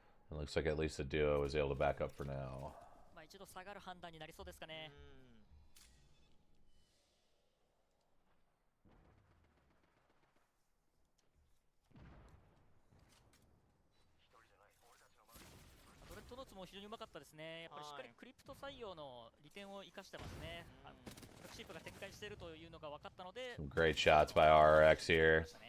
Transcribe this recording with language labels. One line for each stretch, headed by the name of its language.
English: It looks like at least the duo is able to back up for now.
Japanese: 一度下がる判断になりそうですかね。ドレッドノーツも非常にうまかったですね。やっぱりしっかりクリプト採用の利点を生かしてますね。ブラックシープが展開しているというのが分かったので。
English: Some great shots by RX here.